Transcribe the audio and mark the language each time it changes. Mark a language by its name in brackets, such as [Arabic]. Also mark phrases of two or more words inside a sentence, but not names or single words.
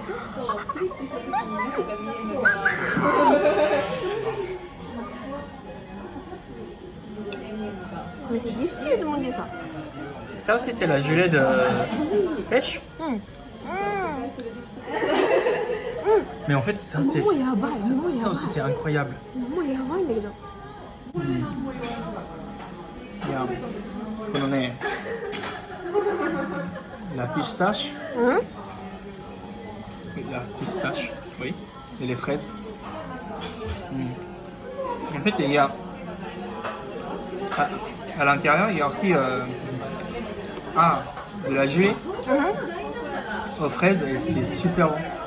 [French] Mais c'est difficile de manger ça. Ça aussi, c'est la gelée de pêche. Mais en fait, ça, c'est. Ça aussi, c'est incroyable. [Japanese] もうやばいんだけど。いや、このね、 [French] la pistache, la pistache, oui, et les fraises. En fait, il y a à l'intérieur, il y a aussi de la gelée aux fraises et c'est super bon.